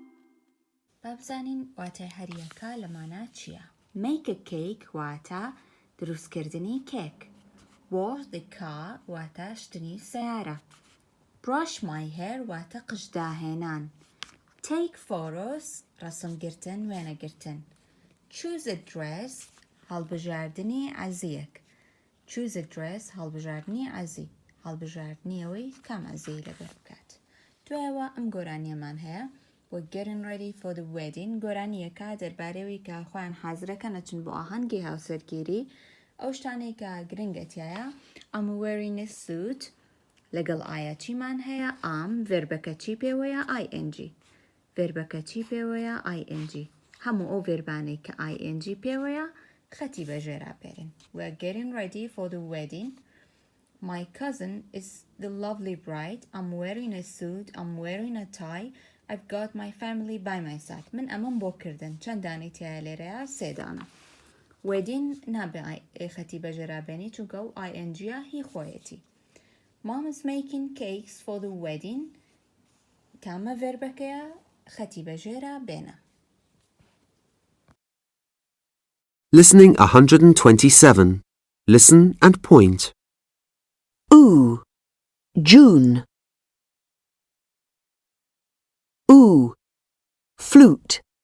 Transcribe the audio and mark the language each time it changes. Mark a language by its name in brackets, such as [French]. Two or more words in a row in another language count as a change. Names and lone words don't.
[Central Kurdish] بابزانین واتای هەریەکە لەمانە چییە؟ [English] Make a cake [Central Kurdish] واتە دروستکردنی کێک. [English] wash the car [Central Kurdish] واتە شتنی سیارە. [English] brush my hair [Central Kurdish] واتە قژداهێنان. [English] take photos [Central Kurdish] ڕەسمگرتن وێنەگرتن. [English] choose a dress [Central Kurdish] هەڵبژاردنی عەزیەک. [English] choose a dress [Central Kurdish] هەڵبژاردنی عەزی. هەڵبژاردنیەوەی کام عەزی لەبەر بکات. دوایەوە ئەم گۆرانیەمان هەیە. [English] we're getting ready for the wedding. [Central Kurdish] گۆرانیەکە دەربارەوەی کە خۆیان حازرەکە نەچن بۆ ئاهەنگی هاوسەرگیری. ئەو شتانەی کە گرنگەتیایە. [English] I'm wearing a suit. [Central Kurdish] لەگەڵ ئایا چیمان هەیە؟ ڤێربەکە چی پێوەیە؟ ing. ڤێربەکە چی پێوەیە؟ ing. هەموو ئەو ڤێربانەی کە ing پێوەیە خەتی بەژێرا بێرن. [English] we're getting ready for the wedding. My cousin is the lovely bride. I'm wearing a suit. I'm wearing a tie. I've got my family by my side. [Central Kurdish] من ئەمەم بۆ کردن. چەندانی تایە لێرەیە؟ سێدانە. wedding نابێ خەتی بەژێرا بێنی چونکە ئەو ing هی خۆیەتی. [English] Mom is making cakes for the wedding. [Central Kurdish] کامە ڤێربەکەیە خەتی بەژێرا بێنە. [English] Listening 127. Listen and point. Ooh, June. Ooh, flute.